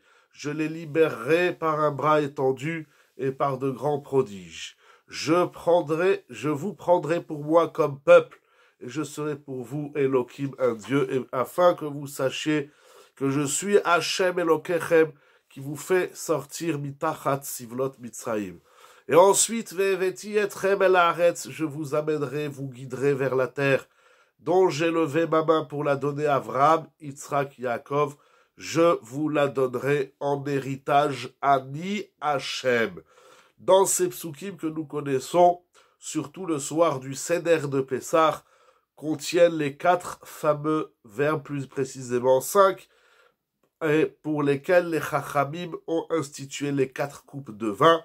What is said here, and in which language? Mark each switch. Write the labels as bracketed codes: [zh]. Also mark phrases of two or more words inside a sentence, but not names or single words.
[fr] Je les libérerai par un bras étendu et par de grands prodiges. Je vous prendrai pour moi comme peuple, et je serai pour vous Elohim, un Dieu, afin que vous sachiez que je suis [he] השם אלוקיכם, [fr] qui vous fait sortir [he] מתחת סבלות מצרים. [fr] Et ensuite, je vous amènerai, vous guiderai vers la terre, dont j'ai levé ma main pour la donner à Abraham, Yitzhak, Yaakov. Je vous la donnerai en héritage, [he] אני השם. [fr] Dans ces psukim que nous connaissons, surtout le soir du Seder de Pessah, contiennent les 4 fameux verbes, plus précisément 5, et pour lesquels les Chachamim ont institué les 4 coupes de vin.